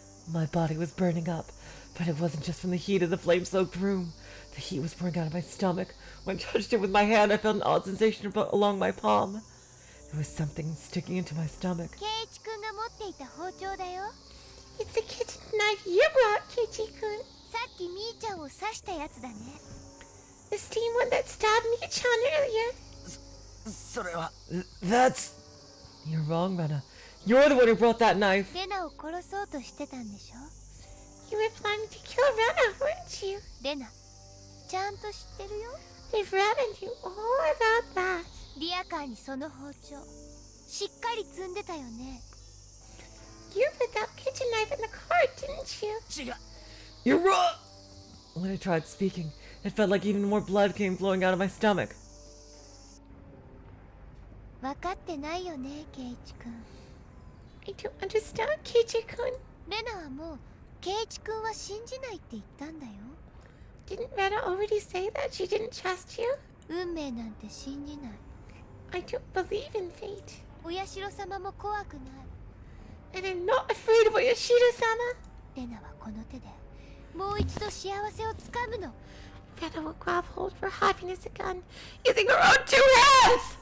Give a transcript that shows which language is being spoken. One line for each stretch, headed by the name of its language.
English: My body was burning up, but it wasn't just from the heat of the flame-soaked room. The heat was pouring out of my stomach. When I touched it with my hand, I felt an odd sensation along my palm. There was something sticking into my stomach.
Japanese: ケイチ君が持っていた包丁だよ。
English: It's the kitchen knife you brought, Keiichi-kun.
Japanese: さっきみーちゃんを刺したやつだね。
English: The steam one that stabbed Mion earlier.
Japanese: それは。
English: That's... You're wrong, Rena. You're the one who brought that knife.
Japanese: レナを殺そうとしてたんでしょ。
English: You were planning to kill Rena, weren't you?
Japanese: レナ、ちゃんと知ってるよ。
English: If Rena knew all about that.
Japanese: リアカーにその包丁しっかり積んでたよね。
English: You put that kitchen knife in the car, didn't you?
Japanese: 違う。
English: You're wrong! When I tried speaking, it felt like even more blood came flowing out of my stomach.
Japanese: 分かってないよね、ケイチ君。
English: I don't understand, Keiichi-kun.
Japanese: レナはもうケイチ君は信じないって言ったんだよ。
English: Didn't Rena already say that she didn't trust you?
Japanese: 運命なんて信じない。
English: I don't believe in fate.
Japanese: お社様も怖くない。
English: And I'm not afraid of Oyashiro-sama.
Japanese: レナはこの手でもう一度幸せをつかむの。
English: Rena will grab hold for happiness again, using her own 2 hands!